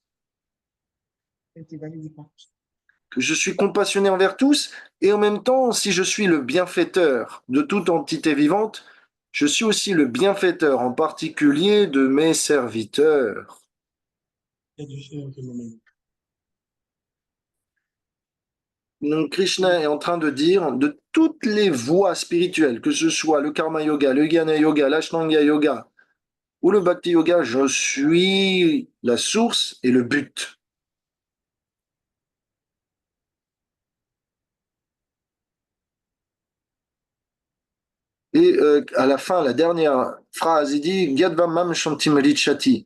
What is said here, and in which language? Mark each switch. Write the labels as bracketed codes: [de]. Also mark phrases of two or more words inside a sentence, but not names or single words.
[fr] Que je suis compassionné envers tous, et en même temps, si je suis le bienfaiteur de toute entité vivante, je suis aussi le bienfaiteur en particulier de mes serviteurs. Donc Krishna est en train de dire de toutes les voies spirituelles, que ce soit le karma yoga, le jnana yoga, l'ashtanga yoga ou le bhakti yoga, je suis la source et le but. Et à la fin, la dernière phrase, il dit [sa] Gyadvamam Shantim Richati.